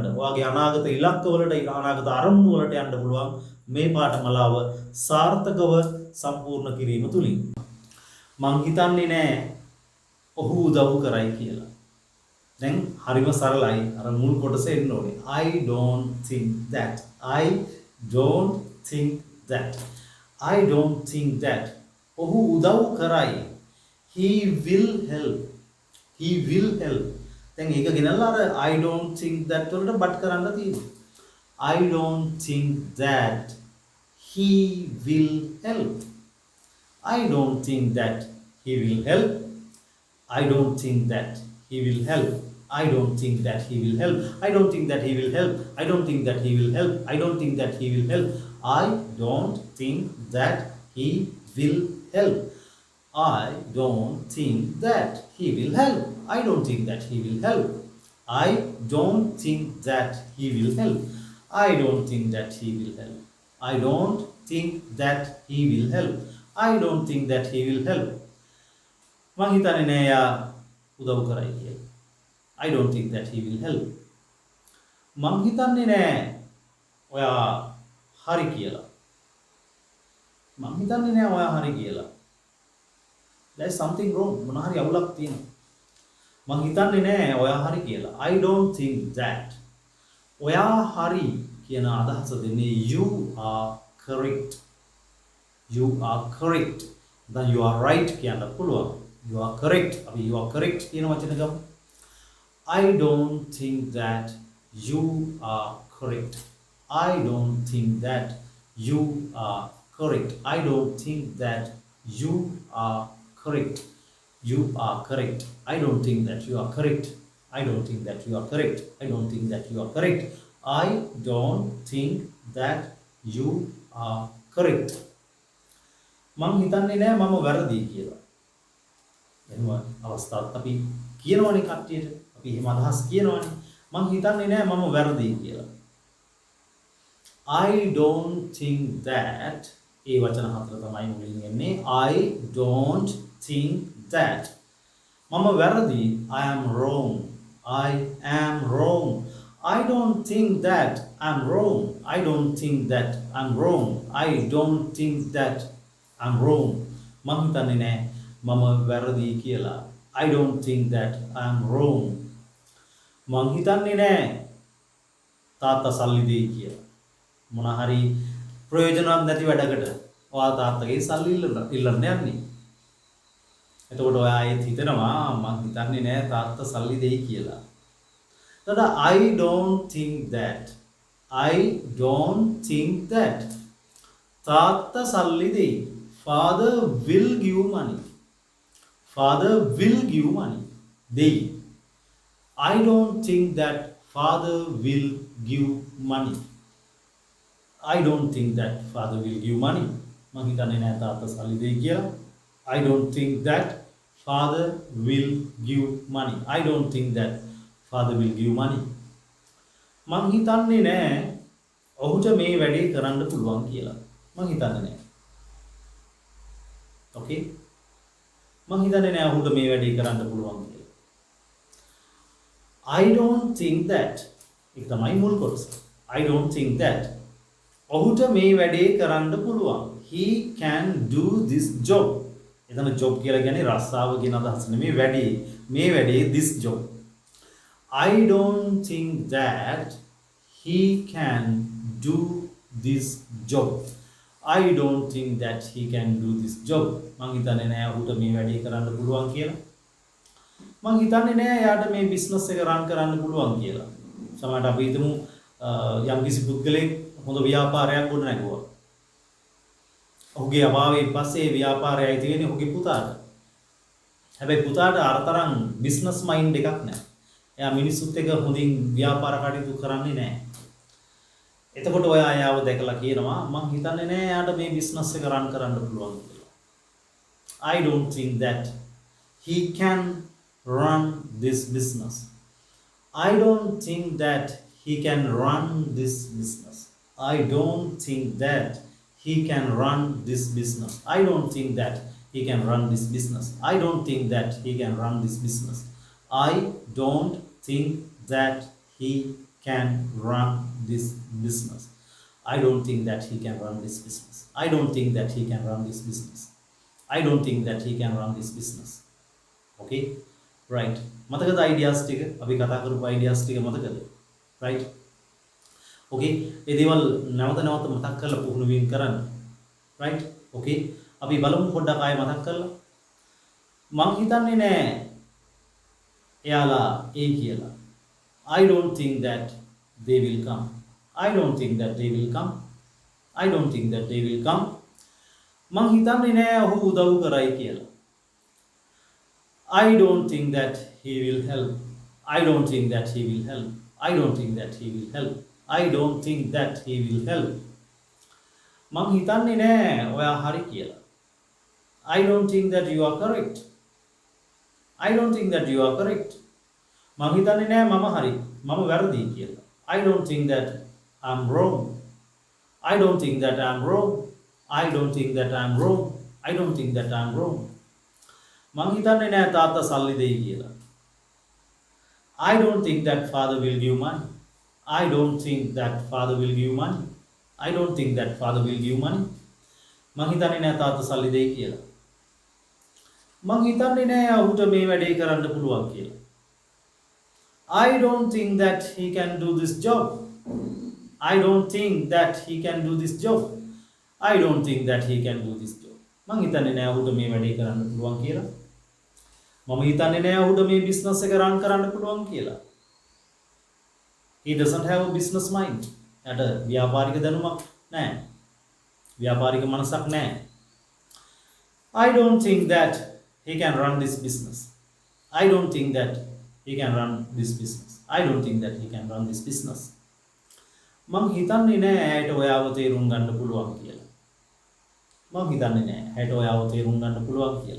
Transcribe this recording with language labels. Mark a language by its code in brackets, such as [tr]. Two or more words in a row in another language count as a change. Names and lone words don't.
[si] ඔයාගේ අනාගත ඉලක්ක වලට, අනාගත අරමුණු වලට යන්න පුළුවන් මේ පාඨමාලාව සාර්ථකව සම්පූර්ණ කිරීම තුලින්. මං හිතන්නේ නෑ ඔහු උදව් කරයි කියලා. දැන් හරිම සරලයි. අර මුල් කොටස එන්න ඕනේ. [en] I don't think that. I don't think that. I don't think that. [si] ඔහු උදව් කරයි. [en] He will help. He will help. [si] දැන් ඒක ගෙනල්ලා අර [en] I don't think that [si] වලට බට් කරන්න තියෙනවා. [en] I don't think that he will help. I don't think that he will help. I don't think that he will help. I don't think that he will help. I don't think that he will help. I don't think that he will help. I don't think that he will help. I don't think that he will help. I don't think that he will help. I don't think that he will help. I don't think that he will help. I don't think that he will help. I don't think that he will help. I don't think that he will help. [si] මං හිතන්නේ නෑ යා උදව් කරයි කියලා. [en] I don't think that he will help. [si] මං හිතන්නේ නෑ ඔයා හරි කියලා. මං හිතන්නේ නෑ ඔයා හරි කියලා. [en] There is something wrong. [si] මොන හරි අවුලක් තියෙනවා. මං හිතන්නේ නෑ ඔයා හරි කියලා. [en] I don't think that. [si] ඔයා හරි කියන අදහස දෙන්නේ [en] you are correct. You are correct. Then you are right [si] කියන්න පුළුවන්. [en] You are correct. අපි you are correct [si] කියන වචන ගමු. [en] I don't think that you are correct. I don't think that you are correct. I don't think that you are correct. You are correct. I don't think that you are correct. I don't think that you are correct. I don't think that you are correct. I don't think that you are correct. [si] මං හිතන්නේ නෑ මම වැරදි කියලා. එහෙම අවස්ථාවක් අපි කියනවනේ කට්ටියට. අපි එහෙම අදහස් කියනවනේ. මං හිතන්නේ නෑ මම වැරදි කියලා. [en] I don't think that [si] ඒ වචන හතර තමයි මුලින් එන්නේ. [en] I don't think that. [si] මම වැරදි. [en] I am wrong. I am wrong. I don't think that I'm wrong. I don't think that I'm wrong. I don't think that I'm wrong. [si] මම හිතන්නේ නෑ මම වැරදි කියලා. [en] I don't think that I'm wrong. [si] මං හිතන්නේ නෑ තාත්තා සල්ලි දෙයි කියලා. මොන හරි ප්‍රයෝජනවත් නැති වැඩකට ඔයා තාත්තගේ සල්ලි ඉල්ලන්න යන්නේ. එතකොට ඔයා ඒත් හිතනවා මං හිතන්නේ නෑ තාත්තා සල්ලි දෙයි කියලා. [en] එතකොට I don't think that. I don't think that. [si] තාත්තා සල්ලි දෙයි. [en] Father will give money. Father will give money. දෙයි. I don't think that father will give money. I don't think that father will give money. [si] මං හිතන්නේ නෑ තාත්තා සල්ලි දෙයි කියලා. [en] I don't think that father will give money. I don't think that father will give money. [si] මං හිතන්නේ නෑ ඔහුට මේ වැඩේ කරන්න පුළුවන් කියලා. මං හිතන්නේ නෑ. Okay? මං හිතන්නේ නෑ ඔහුට මේ වැඩේ කරන්න පුළුවන් කියලා. [en] I don't think that [si] ඒක තමයි මුල් කොටස. [en] I don't think that [si] ඔහුට මේ වැඩේ කරන්න පුළුවන්. [en] He can do this job. [si] එතන job කියලා කියන්නේ රස්සාව කියන අදහස නෙමෙයි වැඩේ. මේ වැඩේ [en] this job. I don't think that he can do this job. I don't think that he can do this job. [si] මං හිතන්නේ නෑ ඔහුට මේ වැඩේ කරන්න පුළුවන් කියලා. මං හිතන්නේ නෑ එයාට මේ බිස්නස් එක රන් කරන්න පුළුවන් කියලා. සමහරවිට අපි හිතමු යම්කිසි පුද්ගලෙක් හොඳ ව්‍යාපාරයක් ගොඩ නැගුවා. ඔහුගේ අභාවයෙන් පස්සේ ඒ ව්‍යාපාරය අයිති වෙන්නේ ඔහුගේ පුතාට. හැබැයි පුතාට අරතරන් [en] business mind [si] එකක් නැහැ. එයා මිනිස්සුත් එක්ක හොඳින් ව්‍යාපාර කටයුතු කරන්නේ නැහැ. එතකොට ඔයා එයාව දැකලා කියනවා මං හිතන්නේ නෑ එයාට මේ බිස්නස් එක රන් කරන්න පුළුවන් කියලා. [en] I don't think that he can run this business. I don't think that he can run this business. I don't think that he can run this business. I don't think that he can run this business. I don't think that he can run this business. I don't think that he can run this business. I don't think that he can run this business. I don't think that he can run this business. I don't think that he can run this business. Okay? Right. [si] මතකද ideas ටික? අපි කතා කරපු ideas ටික මතකද? [en] Right? Okay? [si] ඒ දේවල් නැවත නැවත මතක් කරලා පුහුණු වීම කරන්න. [en] Right? Okay? [si] අපි බලමු පොඩ්ඩක් ආයෙ මතක් කරලා. මං හිතන්නේ නෑ එයාලා ඒ කියලා. [en] I don't think that they will come. I don't think that they will come. I don't think that they will come. [si] මං හිතන්නේ නෑ ඔහු උදව් කරයි කියලා. [en] I don't think that he will help. I don't think that he will help. I don't think that he will help. I don't think that he will help. [si] මං හිතන්නේ නෑ ඔයා හරි කියලා. [en] I don't think that you are correct. I don't think that you are correct. [si] මං හිතන්නේ නෑ මම හරි. මම වැරදි කියලා. [en] I don't think that I'm wrong. I don't think that I'm wrong. I don't think that I'm wrong. I don't think that I'm wrong. [si] මං හිතන්නේ නෑ තාත්තා සල්ලි දෙයි කියලා. [en] I don't think that father will give money. I don't think that father will give money. I don't think that father will give money. [si] මං හිතන්නේ නෑ තාත්තා සල්ලි දෙයි කියලා. මං හිතන්නේ නෑ ඔහුට මේ වැඩේ කරන්න පුළුවන් කියලා. [en] I don't think that he can do this job. I don't think that he can do this job. I don't think that he can do this job. [si] මං හිතන්නේ නෑ ඔහුට මේ වැඩේ කරන්න පුළුවන් කියලා. මම හිතන්නේ නෑ ඔහුට මේ බිස්නස් එක රන් කරන්න පුළුවන් කියලා. [en] He doesn't have a business mind. [si] එයාට ව්‍යාපාරික දැනුමක් නැහැ. ව්‍යාපාරික මනසක් නැහැ. [en] I don't think that he can run this business. I don't think that he can run this business. I don't think that he can run this business. [si] මං හිතන්නේ නෑ ඇයට ඔයාව තේරුම් ගන්න පුළුවන් කියලා. මං හිතන්නේ නෑ ඇයට ඔයාව තේරුම් ගන්න පුළුවන් කියලා.